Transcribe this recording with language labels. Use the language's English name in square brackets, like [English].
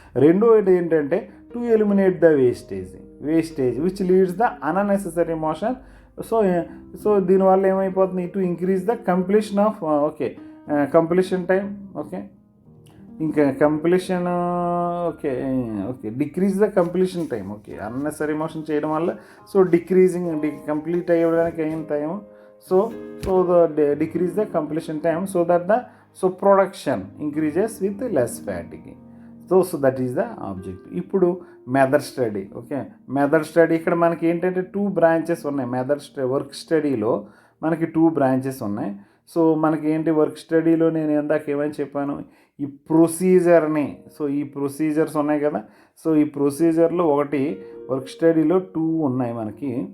[Telugu] రెండోది ఏంటంటే [English] To eliminate the wastage which leads the unnecessary motion. [Telugu] So దీనివల్ల ఏమైపోతుంది, [English] To increase the completion of, okay, completion time, okay, ఇంకా completion, okay, decrease the completion time. [Telugu] Okay, unnecessary motion చేయడం వల్ల so complete అయ్యడానికి అయిన time, [English] So decrease the completion time so that the production increases with less fatigue. So that is the object. [Telugu] ఇప్పుడు method study. Okay, method study ఇక్కడ మనకి ఏంటంటే 2 branches ఉన్నాయి. Work స్టడీలో మనకి 2 బ్రాంచెస్ ఉన్నాయి. సో మనకి ఏంటి, వర్క్ స్టడీలో నేను ఇందాక ఏమని చెప్పాను, ఈ ప్రొసీజర్ని, సో ఈ ప్రొసీజర్స్ ఉన్నాయి కదా, సో ఈ ప్రొసీజర్లో ఒకటి వర్క్ స్టడీలో 2 ఉన్నాయి మనకి.